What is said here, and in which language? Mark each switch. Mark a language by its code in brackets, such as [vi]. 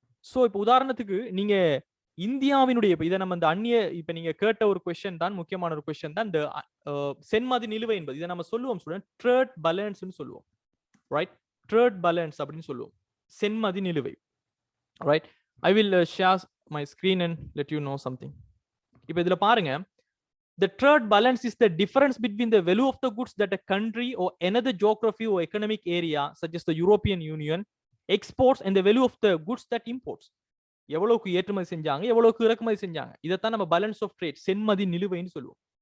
[ta] So இப்போ உதாரணத்துக்கு நீங்க இந்தியாவினுடைய இதை நம்ம இந்த அந்நிய இப்ப நீங்க கேட்ட ஒரு கொஸ்டின் தான், முக்கியமான ஒரு கொஸ்டின் தான் இந்த சென்மதி நிலுவை என்பது. இதை நம்ம சொல்லுவோம் ஸ்டூடெண்ட் ட்ரேட் பேலன்ஸ் சொல்லுவோம். ரைட்? ட்ரேட் பேலன்ஸ் அப்படின்னு சொல்லுவோம், சென்மதி நிலுவை. Right? [en] I will share my screen and let you know something. [ta] இப்போ இதுல பாருங்க, [en] the trade balance is the difference between the value of the goods that a country or another geography or economic area such as the European Union exports and the value of the goods that imports. [ta] எவ்வளவுக்கு ஏற்றுமதி செஞ்சாங்க, எவ்வளவுக்கு இறக்குமதி செஞ்சாங்க, இதைத்தான் நம்ம balance of trade, சென்மதி நிலுவைன்னு சொல்லுவோம்.